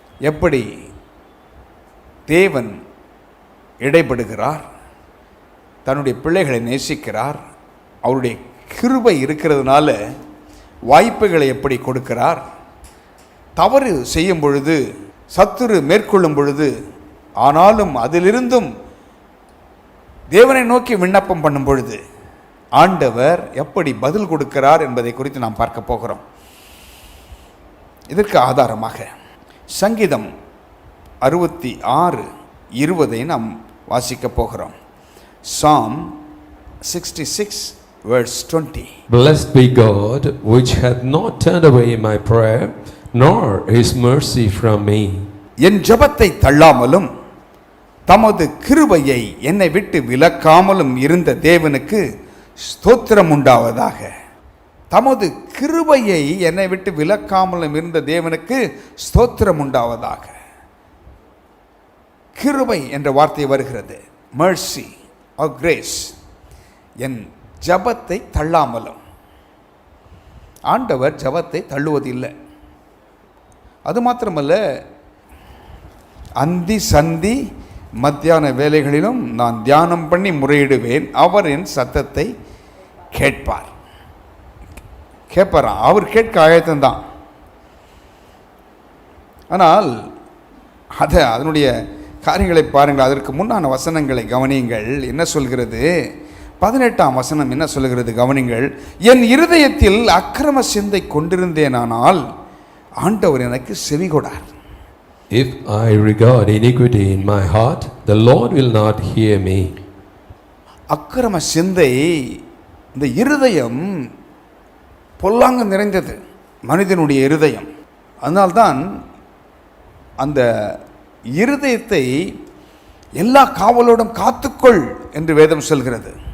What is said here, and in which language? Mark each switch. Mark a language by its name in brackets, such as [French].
[Tamil] எப்படி தேவன் இடைப்படுகிறார், தன்னுடைய பிள்ளைகளை நேசிக்கிறார், அவருடைய கிருபை இருக்கிறதுனால வாய்ப்புகளை எப்படி கொடுக்கிறார், தவறு செய்யும் பொழுது, சத்துரு மேற்கொள்ளும் பொழுது, ஆனாலும் அதிலிருந்தும் தேவனை நோக்கி விண்ணப்பம் பண்ணும் பொழுது ஆண்டவர் எப்படி பதில் கொடுக்கிறார் என்பதை குறித்து நாம் பார்க்க போகிறோம். இதற்கு ஆதாரமாக சங்கீதம் 66:20 நாம் வாசிக்க போகிறோம். [English] Psalm 66 verse 20. Blessed be God, which hath not turned away my prayer, nor his mercy from me. [Tamil] என் ஜெபத்தை தள்ளாமலும் தமது கிருபையை என்னை விட்டு விலக்காமலும் இருந்த தேவனுக்கு ஸ்தோத்திரம் உண்டாவதாக. தமது கிருபையை என்னை விட்டு விலக்காமலும் இருந்த தேவனுக்கு ஸ்தோத்திரம் உண்டாவதாக. கிருபை என்ற வார்த்தை வருகிறது, [English] mercy or grace. [Tamil] என் ஜபத்தை தள்ளாமலும். ஆண்டவர் ஜபத்தை தள்ளுவதில்லை. அது மாத்திரமல்ல, அந்தி சந்தி மத்தியான வேலைகளிலும் நான் தியானம் பண்ணி முறையிடுவேன், அவர் என் சத்தத்தை கேட்பார். கேட்பாராம், அவர் கேட்க ஆயத்தம்தான். ஆனால் அதனுடைய காரியங்களை பாருங்கள். அதற்கு முன்னான வசனங்களை கவனியுங்கள். என்ன சொல்கிறது? 18ஆம் வசனம் என்ன சொல்கிறது? கவனிங்கள். என் இருதயத்தில் அக்கிரம சிந்தை கொண்டிருந்தேனானால் ஆண்டவர் எனக்கு செவிகொடார். [English] If I regard iniquity in my heart, the Lord will not hear me. [Tamil] அக்கிரம சிந்தை, இந்த இருதயம் பொல்லாங்கு நிறைந்தது, மனிதனுடைய இருதயம். அதனால்தான் அந்த இருதயத்தை எல்லா காவலோடும் காத்துக்கொள் என்று வேதம் சொல்கிறது.